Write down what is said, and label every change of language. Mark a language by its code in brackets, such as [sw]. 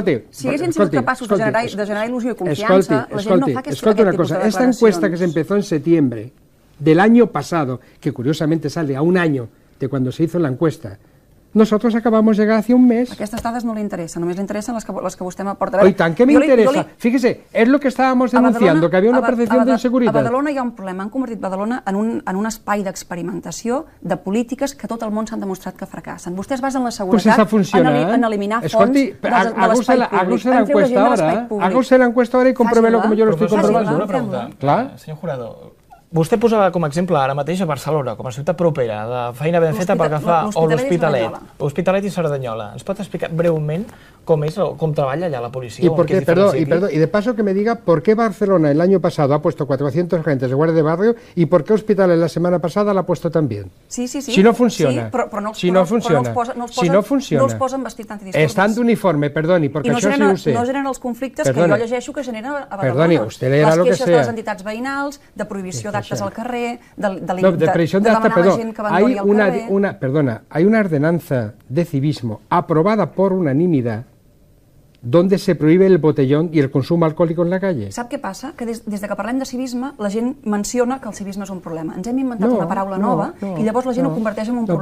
[ca] Si haguessin sigut capaços de generar il·lusió i confiança, la gent no fa aquest tipus de declaracions. [es] Esta encuesta que se empezó en septiembre del año pasado, que curiosamente sale a un año de cuando se hizo la encuesta, nosotros acabamos de llegar hace un mes. [ca] Aquestes dades no li interessen, només li interessen les que vostè m'aporta. Oi tant que m'interessa. [es] Fíjese, es lo que estábamos denunciando, que había una percepción de inseguridad. [ca] A Badalona hi ha un problema. Han convertit Badalona en un espai d'experimentació de polítiques que tot el món s'han demostrat que fracassen. Vostès basen la seguretat en eliminar fons de l'espai públic. [es] Haga usted la encuesta ahora y compruébelo como yo lo estoy comprobando. [ca] Una pregunta, senyor Jurado. Vostè posava com a exemple ara mateix a Barcelona, com a ciutat propera, de feina ben feta pel que fa a l'Hospitalet i Cerdanyola. Ens pot explicar breument com és o com treballa allà la policia? [es] Y de paso que me diga por qué Barcelona el año pasado ha puesto 400 agentes de guardia de barrio y por qué Hospitalet la semana pasada la ha puesto también. Sí. Si no funciona. Si no funciona. [ca] No els posen vestit antidisturbis. Estan d'uniforme, perdoni, perquè això sí ho sé. I no generen els conflictes que jo llegeixo que generen a Badalona. [es] Perdoni, usted leerà lo que sea. [ca] Les queixes de les entitats veïnals, de prohibició d'actes al carrer, de demanar a la gent que abandoni el carrer. [es] Hay una ordenanza de civismo aprobada por unanimidad donde se prohíbe el botellón y el consumo alcohólico en la calle. [ca] Sap què passa? Que des que parlem de civisme, la gent menciona que el civisme és un problema. Ens hem inventat una paraula nova i llavors la gent ho converteix en un problema.